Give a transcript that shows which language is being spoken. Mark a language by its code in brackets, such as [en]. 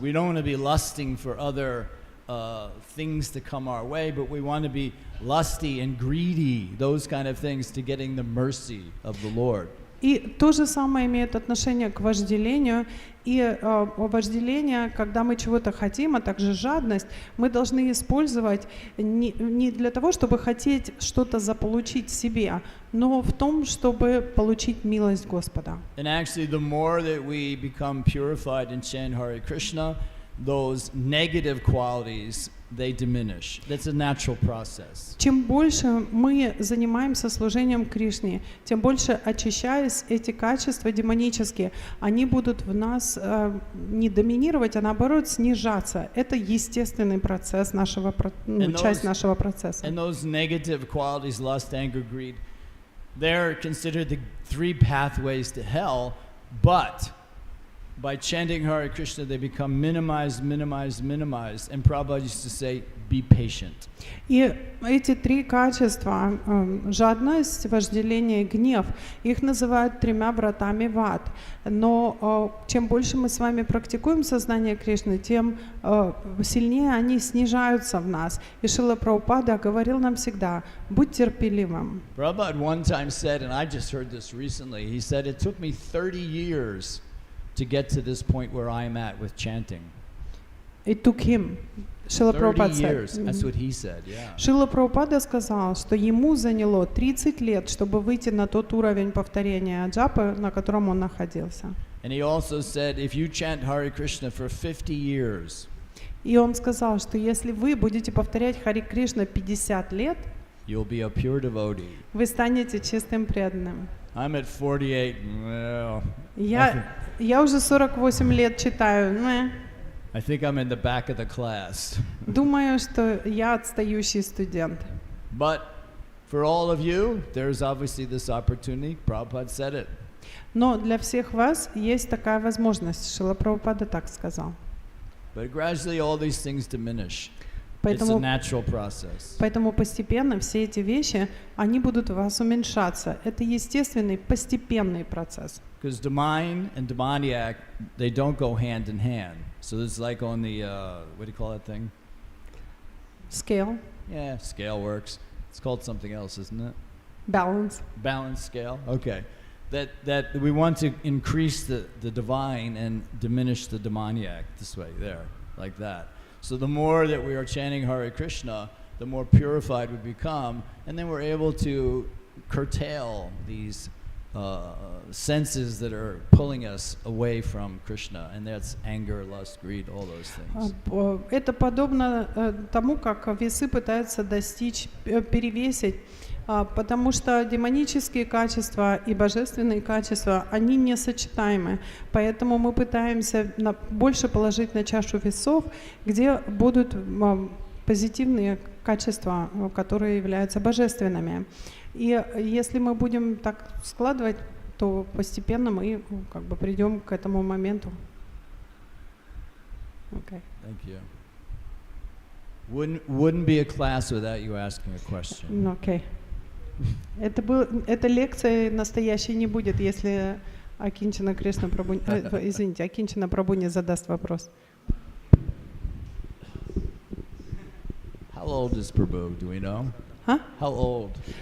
[en] We don't want to be lusting for other things to come our way, but we want to be lusty and greedy, those kind of things, to getting the mercy of the Lord. [ru] И то же самое имеет отношение к вожделению. И вожделение, когда мы чего-то хотим, а также жадность, мы должны использовать не для того, чтобы хотеть что-то заполучить себе, но в том, чтобы получить милость Господа. [en] And actually, the more that we become purified and chant Hare Krishna, those negative qualities, they diminish. That's a natural process. [ru] Чем больше мы занимаемся служением Кришне, тем больше, очищаясь, эти качества демонические, они будут в нас не доминировать, а наоборот снижаться. Это естественный процесс нашего, часть нашего процесса. [en] And those negative qualities, lust, anger, greed, they're considered the 3 pathways to hell, but by chanting Hare Krishna, they become minimized, minimized, minimized. And Prabhupada used to say, be patient. [ru] И эти три качества, жадность, вожделение и гнев, их называют тремя вратами в ад. Но чем больше мы с вами практикуем сознание Кришны, тем сильнее они снижаются в нас. И Шрила Прабхупада говорил нам всегда, будь терпеливым. [en] Prabhupada one time said, and I just heard this recently, he said, it took me 30 years to get to this point where I'm at with chanting. It took him. Шрила 30 [ru] Прабхупада [en] years, that's what he said, yeah. [ru] Шрила Прабхупада сказал, что ему заняло 30 лет, чтобы выйти на тот уровень повторения джапы, на котором он находился. [en] And he also said, if you chant Hare Krishna for 50 years, [ru] И он сказал, что если вы будете повторять Хари Кришна 50 лет, [en] you'll be a pure devotee. [ru] вы станете чистым преданным. [en] I'm at 48. Well, [ru] Я уже 48 лет читаю. [en] I think I'm in the back of the class. [ru] Думаю, что я отстающий студент. [en] But for all of you, there's obviously this opportunity. Prabhupada said it. [ru] Но для всех вас есть такая возможность. Шрила Прабхупада так сказал. [en] But gradually all these things diminish. It's a natural process. [ru] Поэтому постепенно все эти вещи, они будут у вас уменьшаться. Это естественный, постепенный процесс. [en] Because divine and demoniac, they don't go hand in hand. So it's like on the, what do you call that thing? Scale. Yeah, scale works. It's called something else, isn't it? Balance. Balance scale, okay. That we want to increase the divine and diminish the demoniac this way, there, like that. So the more that we are chanting Hare Krishna, the more purified we become, and then we're able to curtail these senses that are pulling us away from Krishna, and that's anger, lust, greed, all those things. [ru] Это подобно тому, как весы пытаются достичь, перевесить, потому что демонические качества и божественные качества, они несочетаемы. Поэтому мы пытаемся больше положить на чашу весов, где будут позитивные качества, которые являются божественными. И если мы будем так складывать, то постепенно мы как бы придем к этому моменту. [en] Okay. Thank you. Wouldn't be a class without you asking a question. Okay. [ru] Эта лекция настоящей не будет, если Акинчана Кришна Прабху, извините, Акинчана Прабху не задаст вопрос. [en] How old is Prabhu? Do we know? Huh? How old?